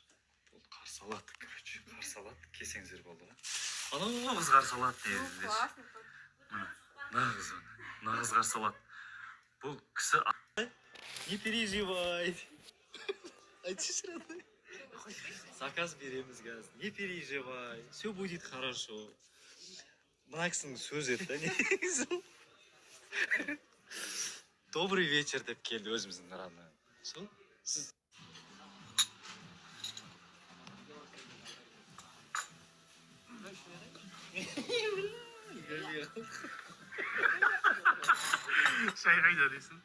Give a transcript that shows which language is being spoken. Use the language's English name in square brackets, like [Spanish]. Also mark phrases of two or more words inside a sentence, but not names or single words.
[Kazakh] Бұл қарсы алады, короче, қарсы алады, келсеңіздер болды ғой. Анау қыз қарсы алады дейді. Нағыз қарсы алады. Бұл кісі... [Russian] Не переживай. [Kazakh] Айтшы родной. Заказ береміз қазір. [Russian] Не переживай. Все будет хорошо. [Kazakh] Мына кісінің сөз еді, негізі. [Russian] Добрый вечер [Kazakh] деп келді өзіміздің родной. Сол? Сіз... Шай қайда дейсің?